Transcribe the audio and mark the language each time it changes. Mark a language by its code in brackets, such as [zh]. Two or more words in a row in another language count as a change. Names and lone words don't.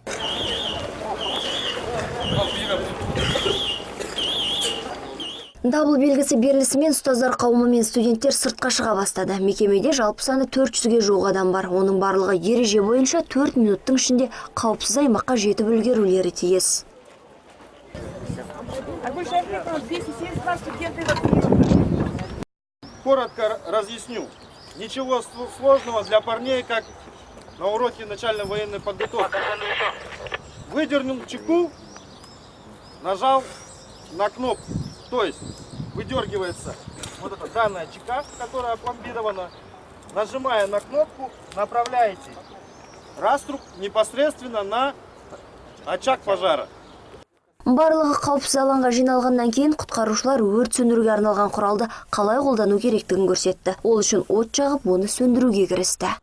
[kk] Дабыл белгісі берілісімен ұстаздар қауымы мен студенттер сыртқа шыға бастады. Мекемеде жалпы саны 400-ге жуық адам бар. Оның барлығы ереже бойынша 4 минуттың ішінде қауіпсіз аймаққа жетіп үлгерулері тиіс. [ru] Коротко разъясню. Ничего сложного для парней, как на уроке начальной военной подготовки. Выдернул чеку, нажал на кнопку. То есть выдергивается вот эта данная чека, которая опломбирована. Нажимая на кнопку, направляете раструб непосредственно на очаг пожара. [kk] Барлығы қауіпсіз алаңға жиналғаннан кейін құтқарушылар өрт сөндіруге арналған құралды қалай қолдану керектігін көрсетті. Ол үшін от жағып, оны сөндіруге кірісті.